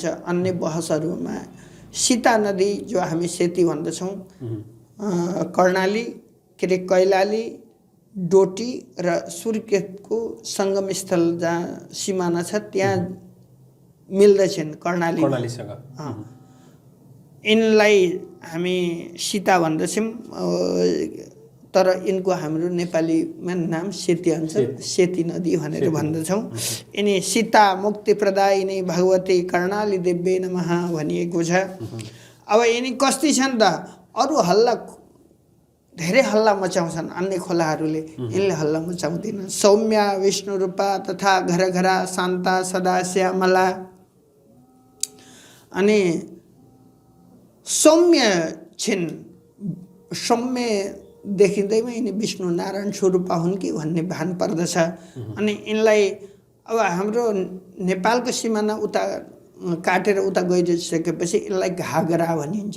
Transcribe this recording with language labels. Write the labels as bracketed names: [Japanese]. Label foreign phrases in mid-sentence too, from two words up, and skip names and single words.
[Nepali] अन्य बहसहरूमा सीता नदी जो हामी सेती भन्दछौँ, कर्णाली के अरे कैलाली, डोटी र सूर्यको सङ्गम स्थल जहाँ सिमाना छ त्यहाँ मिल्दछन् कर्णालीसँग। यिनलाई हामी सीता भन्दछौँ, तर यिनको हाम्रो नेपालीमा नाम सेती हुन्छ। सेती नदी भनेर भन्दछौँ। यिनी सीता मुक्ति प्रदायिनी भगवती कर्णाली देव्यै नमः भनिएको छ। अब यिनी कस्ती छन् त? अरू धेरै हल्ला मचाउँछन् अन्य खोलाहरूले, यिनले हल्ला मचाउँदैन। सौम्या विष्णु रूपा तथा घर घरा शान्ता सदा श्यामला। अनि सौम्य छिन्। सौम्य देखिँदैमा यिनी विष्णु नारायण स्वरूपा हुन् कि भन्ने भान पर्दछ। अनि यिनलाई अब हाम्रो नेपालको सिमाना उता काटेर उता गइसकेपछि यसलाई घागरा भनिन्छ।